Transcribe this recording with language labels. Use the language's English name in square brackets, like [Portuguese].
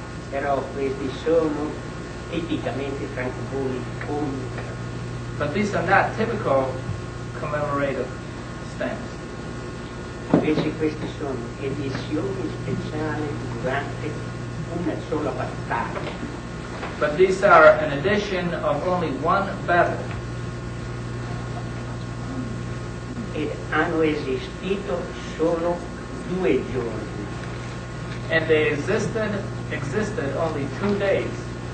[Italian] Però questi sono tipicamente francobolli commemorativi. [English] But these are not typical commemorative stamps. [Italian] Invece queste sono edizioni speciali durante una sola battaglia. [English] But these are an edition of only one battle. [Italian] Ed hanno esistito solo 2 giorni. [English] And they existed only 2 days.